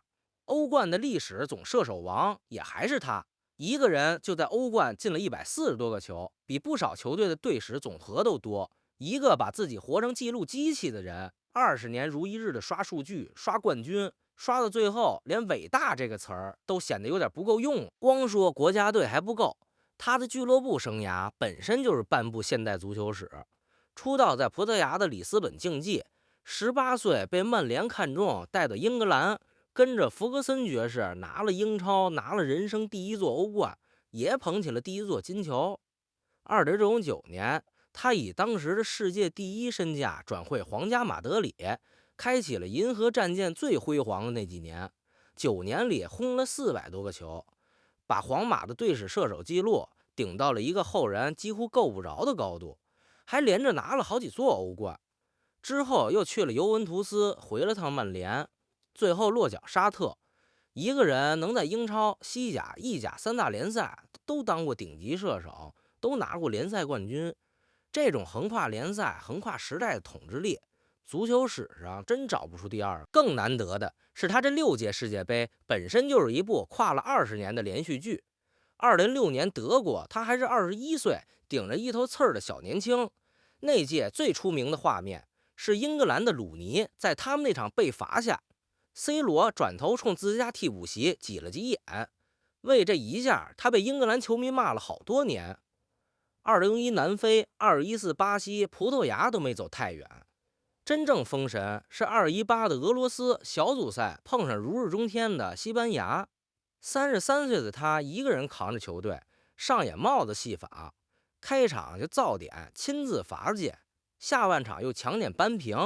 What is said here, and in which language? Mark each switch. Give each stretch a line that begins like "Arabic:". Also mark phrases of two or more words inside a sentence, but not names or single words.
Chinese: 歐冠的歷史總射手王也還是他，一個人就在歐冠進了140多個球，比不少球隊的隊史總和都多。一個把自己活成記錄機器的人，20年如一日的刷數據、刷冠軍，刷到最後連偉大这個詞兒都顯得有點不夠用了。光說國家隊還不夠，他的俱樂部生涯本身就是半部现代足球史。出道在葡萄牙的里斯本競技，18歲被曼聯看中，帶到英格蘭，跟着弗格森爵士拿了英超，拿了人生第1座歐冠，也捧起了第1座金球。2009年，他以當時的世界第1身價轉會皇家馬德里，開啟了銀河戰艦最輝煌的那幾年。9年裡轟了400多個球，把皇馬的隊史射手記錄頂到了一個後人幾乎夠不着的高度，還連着拿了好幾座歐冠。之後又去了尤文圖斯，回了趟曼联，最後落腳沙特。一個人能在英超、西甲、意甲3大联賽都当過頂級射手，都拿過联赛冠軍，這種橫跨聯賽、橫跨時代的統治力，足球史上真找不出第二個。更難得的是，他這6届世界杯本身就是一部跨了20年的连續劇。2006年德國，他還是21歲，頂着一頭刺兒的小年輕。那屆最出名的畫面是英格蘭的魯尼在他們那场被罚下 ，C 羅轉頭衝自家替補席擠了幾眼，為這一下他被英格蘭球迷罵了好多年。2001南非、2014巴西、葡萄牙都沒走太遠，真正封神是2018的俄羅斯小組賽碰上如日中天的西班牙。33歲的他一個人扛着球隊，上演帽子戲法，開場就造點親自罰進，下半場又搶點扳平。